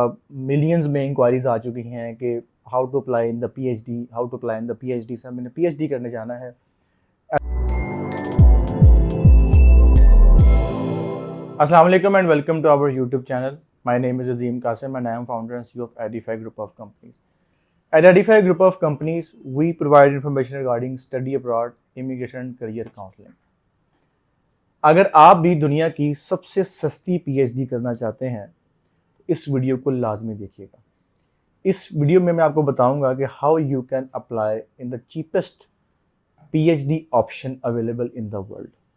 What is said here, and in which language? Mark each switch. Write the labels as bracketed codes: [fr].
[ur] Millions میں enquiries آ چکی ہیں کہ [en] how to apply in the P H D, [ur] how to apply in the P H D. سر میں نے پی ایچ ڈی کرنے جانا ہے. [en] السلام علیکم and welcome to our YouTube channel. My name is Azeem Qasim and I am founder and C of Edify group of companies. At Edify Group of Companies, we provide information regarding study abroad, immigration and career counseling. [ur] اگر آپ بھی دنیا کی سب سے سستی P H D کرنا چاہتے ہیں تو اس ویڈیو کو لازمی دیکھیے گا. اس ویڈیو میں آپ کو بتاؤں گا کہ [en] How you can apply in the cheapest P H D option available in the world.